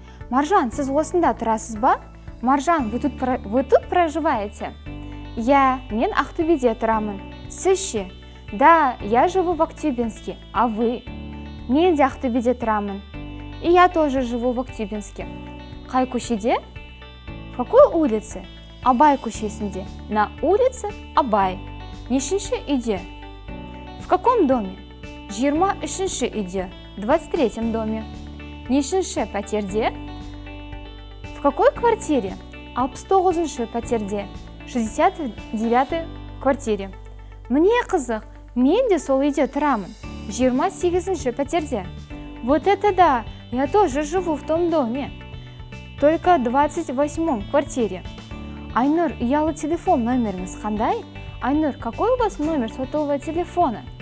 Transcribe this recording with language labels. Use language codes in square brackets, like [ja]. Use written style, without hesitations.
[kk] Маржан, сіз осында тұрасыз ба? [ru] Маржан, вы тут проживаете? [kk] Мен Ақтөбеде тұрамын. Сіз ше? [ru] Да, я живу в Актюбинске. А вы? [kk] Мен де Ақтөбеде тұрамын. [ru] И я тоже живу в Актюбинске. [kk] Қай көшеде? [ru] В какой улице? [kk] Абай көшесінде. [ru] На улице Абай. [kk] Нешінші үйде? [ru] В каком доме? [kk] 23-ші үйде. [ru] 23-м доме. [kk] Нешінші пәтерде? [ru] В какой квартире? [kk] 69-ші пәтерде. [ru] 69-й квартире. Мне [kk] қызық, мен де сол үйде тұрамын. 28-ші пәтерде. [ru] Вот это да, я тоже живу в том доме. Только 28-м квартире. [kk] Айнұр, ұялы телефон номеріңіз қандай? [ru] Айнұр, какой у вас номер сотового телефона?